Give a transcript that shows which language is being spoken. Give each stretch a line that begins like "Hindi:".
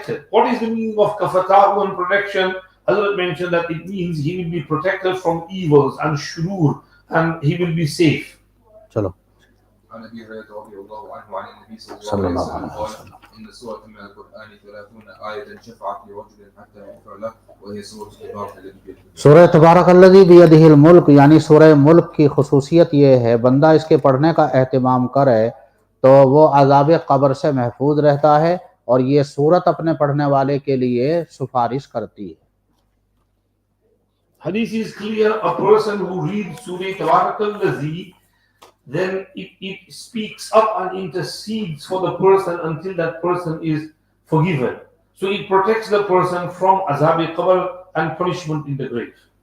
English: What is the meaning of kafatahu and protection? Hadhrat mentioned that it means he will be protected from evils and shurur, and he will be safe.
Urdu: چلو.
Arabic: عن ابي هريره رضي الله عنه عن النبي صلى الله عليه وسلم قال ان سوره من القران 30 آية شفعت لرجل حتى يغفر له وهي سوره تبارك الذي بيده.
Urdu: سورہ تبارک الذی بیدہ الملک، یعنی سورہ ملک کی خصوصیت یہ ہے بندہ اس کے پڑھنے کا اہتمام کرے تو وہ عذاب قبر سے محفوظ رہتا ہے، اور یہ سورت اپنے پڑھنے والے کے لیے سفارش کرتی ہے.
English: Hadith is clear. A person who reads Surah Tabarak al-Lazi, then it speaks up and intercedes for the person until that person is forgiven. So it protects the person from azab qabr and punishment in the grave.